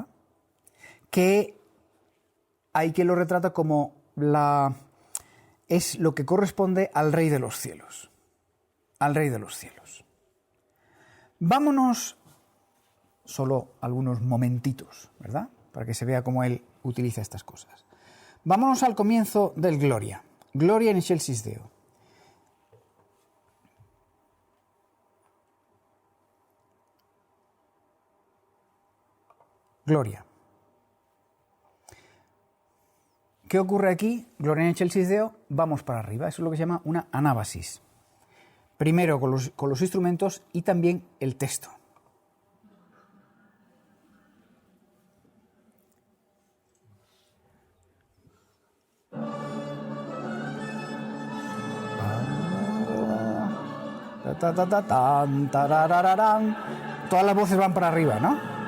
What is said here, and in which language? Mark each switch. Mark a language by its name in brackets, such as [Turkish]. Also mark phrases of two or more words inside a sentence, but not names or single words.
[Spanish] Que hay que lo retrata como es lo que corresponde al Rey de los cielos. Al Rey de los cielos. Vámonos solo algunos momentitos, ¿verdad? Para que se vea cómo él utiliza estas cosas. Vámonos al comienzo del Gloria. [Latin] Gloria in excelsis Deo. Gloria. [Spanish] ¿Qué ocurre aquí? [Latin] Gloria in excelsis Deo, [Spanish] vamos para arriba. Eso es lo que se llama una anábasis. Primero con los instrumentos y también el texto. Todas las voces van para arriba, ¿no?